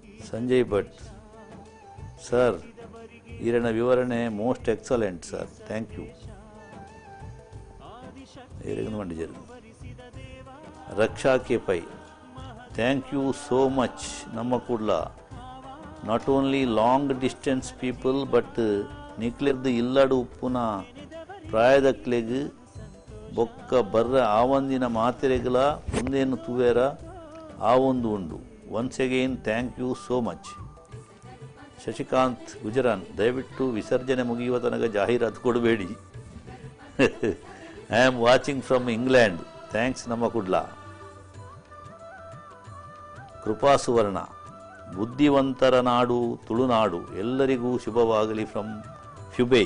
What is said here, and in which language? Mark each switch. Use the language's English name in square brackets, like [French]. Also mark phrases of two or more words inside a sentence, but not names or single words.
[Tulu] ಸಂಜಯ್ ಭಟ್, ಸರ್ ಈರಿನ ವಿವರಣೆ [English] most excellent sir, thank you. ರಕ್ಷಾ ಕೆ ಪೈ, thank you so much. [Tulu] ನಮ್ಮ ಕೂಡ್ಲ [English] not only long distance people but [Tulu] ನಿಕ್ಲೆದ್ದು ಇಲ್ಲಡು ಉಪ್ಪುನ ಪ್ರಾಯದಕ್ಲೆಗ್ ಬೊಕ್ಕ ಬರ್ರ ಆವಂದಿನ ಮಾತೆರೆಗಳ ಒಂದೇನು ತುವೇರ ಆ ಒಂದು ಉಂಡು. [English] once again thank you so much. [Kannada] ಶಶಿಕಾಂತ್ ಗುಜರಾನ್, ದಯವಿಟ್ಟು ವಿಸರ್ಜನೆ ಮುಗಿಯುವ ತನಕ ಜಾಹೀರಾತು ಕೊಡಬೇಡಿ. [English] I am watching from England, thanks Namma Kudla. [Kannada] ಕೃಪಾ ಸುವರ್ಣ, ಬುದ್ಧಿವಂತರ ನಾಡು ತುಳುನಾಡು, ಎಲ್ಲರಿಗೂ ಶುಭವಾಗಲಿ [English] from Fyubai.